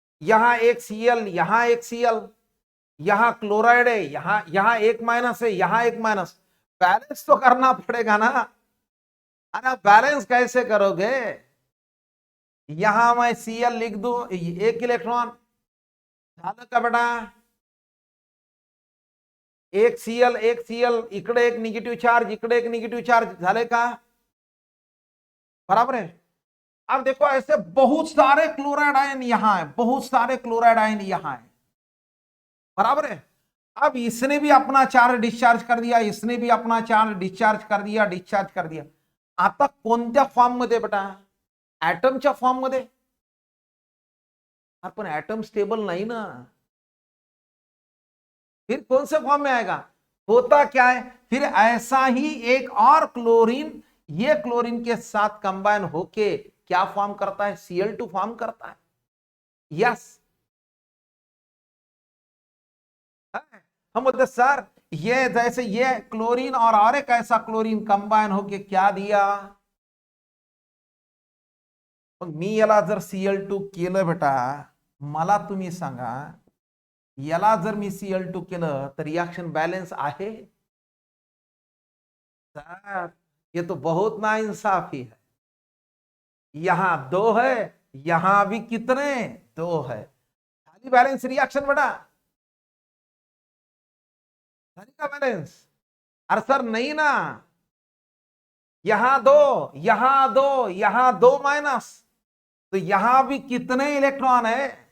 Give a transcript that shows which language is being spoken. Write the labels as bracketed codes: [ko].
[hi] यहां एक Cl, यहां एक Cl, यहां क्लोराइड है, यहां एक माइनस है, यहां एक माइनस, बैलेंस तो करना पड़ेगा ना। अरे बैलेंस कैसे करोगे? यहां मैं Cl लिख दूं, एक इलेक्ट्रॉन, [mr] झालं का बेटा? एक Cl इकडे एक निगेटिव्ह चार्ज, इकडे एक निगेटिव्ह चार्ज, झाले का? [hi] बराबर है। अब देखो ऐसे बहुत सारे क्लोराइड आयन यहां है, बहुत सारे क्लोराइड आयन यहां है, बराबर है। अब इसने भी अपना चार्ज डिस्चार्ज कर दिया, इसने भी अपना चार्ज डिस्चार्ज कर दिया, डिस्चार्ज कर दिया। [mr] आता कोणत्या फॉर्म मध्ये बेटा? ऍटमच्या फॉर्म मध्ये। [hi] पण ऍटम स्टेबल नहीं ना, फिर कौन से फॉर्म में आएगा? होता क्या है, फिर ऐसा ही एक और क्लोरीन, ये क्लोरीन के साथ कंबाइन होके क्या फॉर्म करता है? Cl2 फॉर्म करता है। यस, हम बोलते सर ये जैसे ये क्लोरीन और एक ऐसा क्लोरीन कंबाइन होके क्या दिया? [mr] मी याला जर Cl2 केलं बेटा, मला तुम्ही सांगा, याला जर मी Cl2 केलं तर रिएक्शन बैलेंस आहे? [hi] सर ये तो बहुत नाइंसाफी है, यहां दो है, यहां भी कितने? दो है, खाली बैलेंस रिएक्शन बेटा, खाली का बैलेंस? अरे सर नहीं ना, यहां दो, यहां दो, यहां दो माइनस, तो यहां भी कितने इलेक्ट्रॉन है?